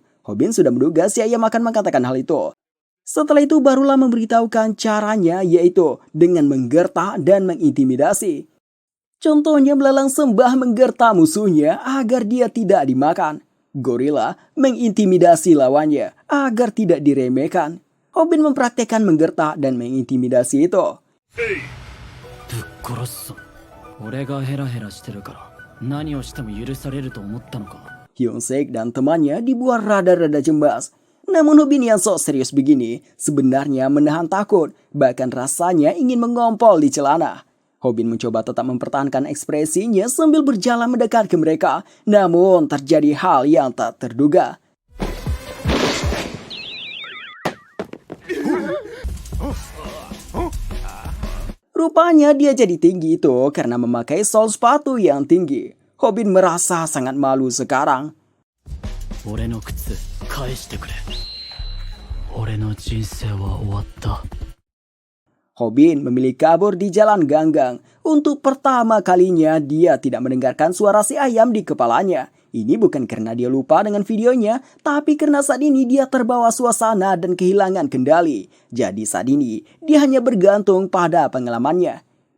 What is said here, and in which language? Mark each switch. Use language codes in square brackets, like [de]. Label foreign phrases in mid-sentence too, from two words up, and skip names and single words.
[id] Hobin sudah menduga si ayam akan mengatakan hal itu. Setelah itu barulah memberitahukan caranya, yaitu dengan menggertak dan mengintimidasi. Contohnya belalang sembah menggertak musuhnya agar dia tidak dimakan. Gorila mengintimidasi lawannya agar tidak diremehkan. Hobin mempraktekkan menggertak dan mengintimidasi itu. [ja] ぶっ殺すぞ俺がヘラヘラしてるから何をしても許されると思ったのか [id] Hyun-sik dan temannya dibuat rada-rada cemas. Namun Hobin yang sok serius begini sebenarnya menahan takut, bahkan rasanya ingin mengompol di celana. Hobin mencoba tetap mempertahankan ekspresinya sambil berjalan mendekat ke mereka, namun terjadi hal yang tak terduga. Rupanya dia jadi tinggi itu karena memakai sol sepatu yang tinggi. Hobin merasa sangat malu sekarang. [ja] 俺の靴返してくれ俺の人生は終わった [id] Hobin memilih kabur di jalan ganggang. Untuk pertama kalinya dia tidak mendengarkan suara si ayam di kepalanya. Ini bukan karena dia lupa dengan videonya, tapi karena saat ini dia terbawa suasana dan kehilangan kendali. Jadi saat ini dia hanya bergantung pada pengalamannya.